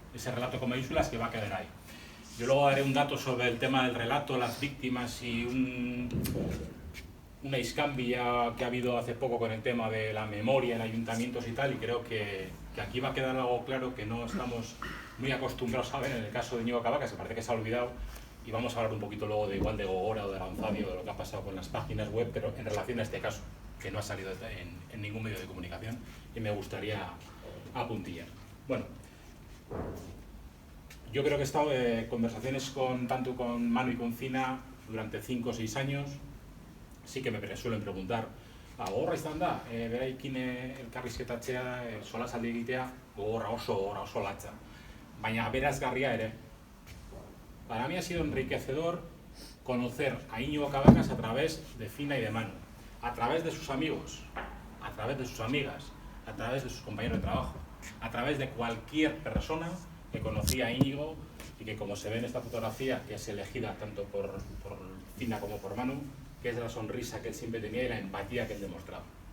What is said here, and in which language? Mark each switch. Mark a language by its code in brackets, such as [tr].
[es] Ese relato con mayúsculas que va a quedar ahí. Yo luego daré un dato sobre el tema del relato, las víctimas y una iscambia que ha habido hace poco con el tema de la memoria en ayuntamientos y tal, y creo que aquí va a quedar algo claro que no estamos muy acostumbrados a ver en el caso de Íñigo Cabacas, que parece que se ha olvidado, y vamos a hablar un poquito luego de igual de Gogora o de Aranzadi o de lo que ha pasado con las páginas web, pero en relación a este caso, que no ha salido en ningún medio de comunicación y me gustaría apuntillar. Bueno, yo creo que he estado en conversaciones tanto con Manu y con Fina durante 5 o 6 años. Sí que me suelen preguntar, [eu] gogorra izan da, beraikin elkarrizketatzea, solasaldi egitea, gogorra oso latza. Baina berazgarria ere. [es] Para mí ha sido enriquecedor conocer a Íñigo Cabacas a través de Fina y de Manu, a través de sus amigos, a través de sus amigas, a través de sus compañeros de trabajo, a través de cualquier persona que conocía a Íñigo y que, como se ve en esta fotografía, que es elegida tanto por Fina como por Manu, que es la sonrisa que él siempre tenía y la empatía que él demostraba.